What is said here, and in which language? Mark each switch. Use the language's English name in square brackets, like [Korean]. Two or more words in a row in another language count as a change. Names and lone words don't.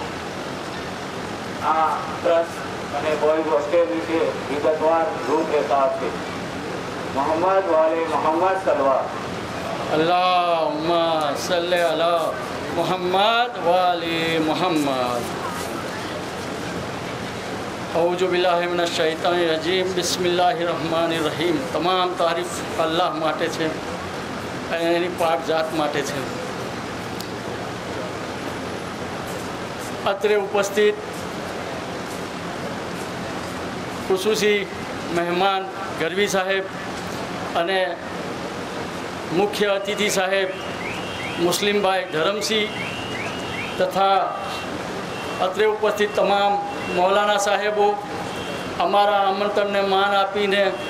[Gujarati] આ ટ્રસ્ટ અને બોયઝ હોસ્ટેલ વિશે વિગતવાર રૂપરેખા આપશે। મોહમ્મદ વાલે મોહમ્મદ સલવાત। [Arabic] اللهم صل على محمد وآل محمد. أعوذ بالله من الشيطان الرجيم بسم الله الرحمن الرحيم. [Gujarati] તમામ તારીફ અલ્લાહ માટે છે અને એની પાક જાત માટે છે। અત્રે ઉપસ્થિત ખુશૂસી મહેમાન ગરવી સાહેબ અને મુખ્ય અતિથિ સાહેબ મુસ્લિમભાઈ ધરમસિંહ તથા અત્રે ઉપસ્થિત તમામ મૌલાના સાહેબો અમારા આમંત્રણને માન આપીને